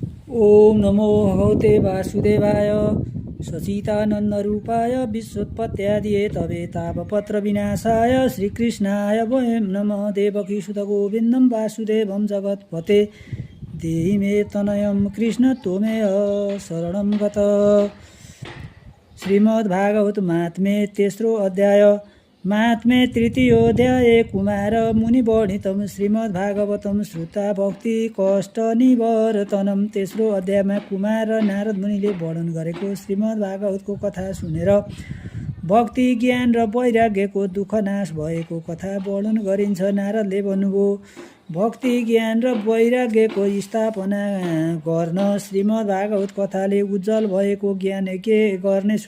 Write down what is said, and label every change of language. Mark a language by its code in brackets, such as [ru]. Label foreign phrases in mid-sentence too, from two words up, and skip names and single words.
[sa] ओम नमो भगवते वासुदेवाय सचितानन्दरूपाय विश्वोत्पत्त्यादिहे तवे तापपत्र विनाशाय श्रीकृष्णाय वयं नमः देवकीसुतगोविन्दं वासुदेवं जगत्पते देहि मे तनयं कृष्ण त्वमेव शरणं गत। श्रीमद्भागवत महात्म्ये [ne] तेस्रो अध्याय [sa] महात्म्ये तृतीयोऽध्याये कुमार मुनिवर्णितं श्रीमद्भागवतं श्रुता भक्ति कष्ट निवर्तनं। [ne] तेस्रो अध्यायमा कुमार र नारद मुनिले वर्णन गरेको श्रीमद्भागवतको कथा सुनेर भक्ति ज्ञान र वैराग्यको दुःख नाश भएको कथा वर्णन गरिन्छ। नारदले भन्नुभयो, भक्ति ज्ञान र वैराग्यको स्थापना गर्न श्रीमद्भागवत कथाले उज्जवल भएको ज्ञान यज्ञ गर्नेछु।